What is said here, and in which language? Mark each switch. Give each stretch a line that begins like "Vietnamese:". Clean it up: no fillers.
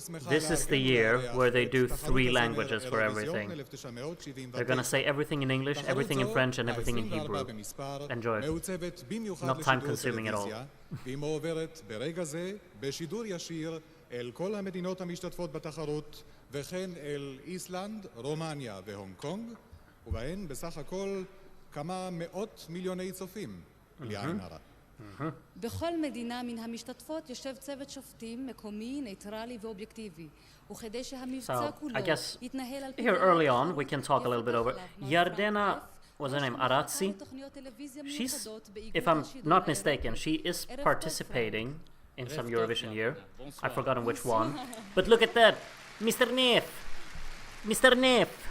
English: This is the year where they do 3 languages for everything. They're gonna say everything in English, everything in French, and everything in Hebrew. Enjoy. Not time consuming at all.
Hebrew: והיא מועברת ברגע זה בשידור ישיר אל כל המדינות המשתתפות בתחרות וכן אל איסלנד, רומניה והונג קונג ובהן בסך הכל כמה מאות מיליוני צופים בלי עין הרע. בכל מדינה מן המשתתפות יושב צוות שופטים מקומי, נייטרלי ואובייקטיבי. וכדי שהמבצע כולו יתנהל על פי...
English: Here early on, we can talk a little bit over. Yardena, what's her name, Arazzi? She's, if I'm not mistaken, she is participating in some Eurovision year. I've forgotten which one. But look at that! Mr. Neff! Mr. Neff!